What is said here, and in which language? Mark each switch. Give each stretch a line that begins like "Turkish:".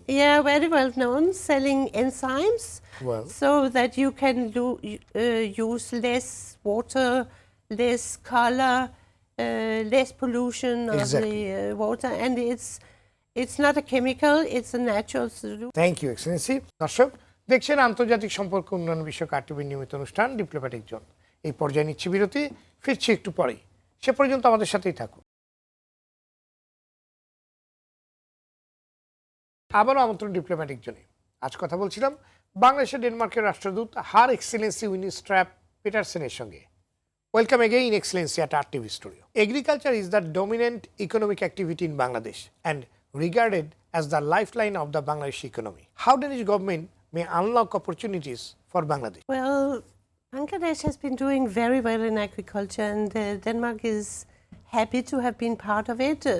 English: Yeah, very well known, selling enzymes so that you can use less water, less color, less pollution of the water. And it's not a chemical, it's a natural solution. Thank you, Excellency.
Bangla: দর্শক দেখছেন আন্তর্জাতিক সম্পর্ক উন্নয়ন বিষয়ক আরটিভির নিয়মিত অনুষ্ঠান diplomatic zone. এই পর্যায়ে নিচ্ছি বিরতি, ফিরছি একটু পরেই। সে পর্যন্ত আমাদের সাথেই থাকুন। আবারও আমন্ত্রণ ডিপ্লোম্যাটিক জোনে। আজ কথা বলছিলাম বাংলাদেশের ডেনমার্কের রাষ্ট্রদূত হার এক্সেলেন্সি উইনি স্ট্র্যাপ পিটারসেনের সঙ্গে।
English: Welcome again, Excellency, at RTV studio. Agriculture is the dominant economic activity in Bangladesh and regarded as the lifeline of the Bangladeshi economy. How Danish government may unlock opportunities for Bangladesh? Well, Bangladesh has been doing very well in agriculture, and Denmark is happy to have been part of it.